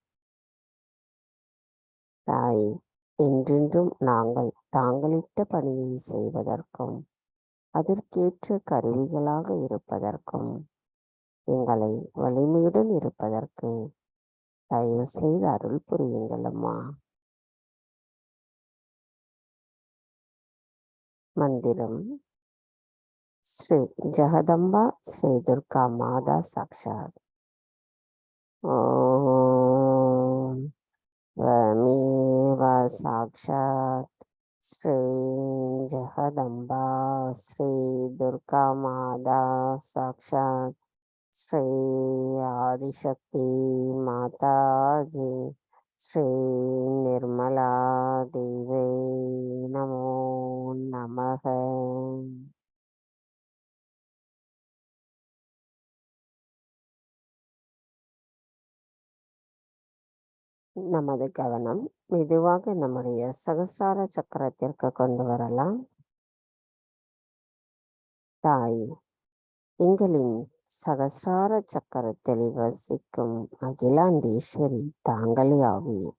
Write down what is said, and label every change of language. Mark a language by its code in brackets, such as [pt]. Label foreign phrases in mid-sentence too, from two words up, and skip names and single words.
[ta] தாய், என்றென்றும் நாங்கள் தாங்களிட்ட பணியை செய்வதற்கும் அதற்கேற்ற கருவிகளாக இருப்பதற்கும் எங்களை வலிமையுடன் இருப்பதற்கு தயவு செய்து அருள் புரியுங்கள் அம்மா. மந்திரம். [sa] श्री जगदम्बा श्री दुर्गा माता साक्षात्. ஓம் त्वमेव साक्षात् श्री जगदम्बा श्री दुर्गा माता साक्षात् श्री आदिशक्ति माता जी श्री निर्मला देवी नमो नमः. [ta] நமது கவனம் மெதுவாக நம்முடைய சகஸ்ரார சக்கரத்திற்கு கொண்டு வரலாம். தாய், எங்களின் சகஸ்ரார சக்கரத்தில் வசிக்கும் அகிலாண்டேஸ்வரி தாங்களே ஆவீர்.